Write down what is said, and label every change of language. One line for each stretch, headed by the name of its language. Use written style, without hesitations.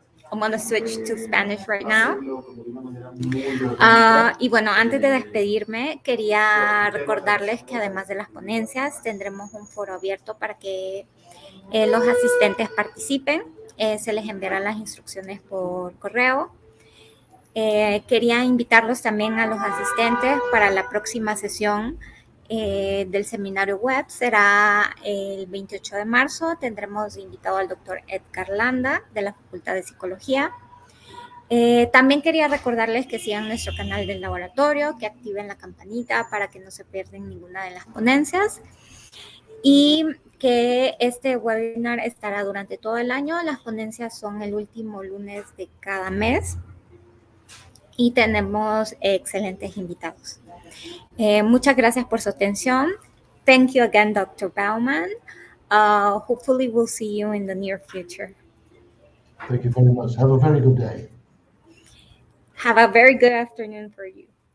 English: I'm going to switch to Spanish right now.
Spanish: Y bueno, antes de despedirme, quería recordarles que además de las ponencias, tendremos un foro abierto para que los asistentes participen. Se les enviarán las instrucciones por correo. Quería invitarlos también a los asistentes para la próxima sesión del seminario web. Será el 28 de marzo. Tendremos invitado al doctor Edgar Landa de la Facultad de Psicología. También quería recordarles que sigan nuestro canal del laboratorio, que activen la campanita para que no se pierdan ninguna de las ponencias y que este webinar estará durante todo el año. Las ponencias son el último lunes de cada mes y tenemos excelentes invitados. Muchas gracias por su atención.
English: Thank you again, Dr. Bauman. Hopefully we'll see you in the near future. Thank you very much. Have a very good day. Have a very good afternoon for you.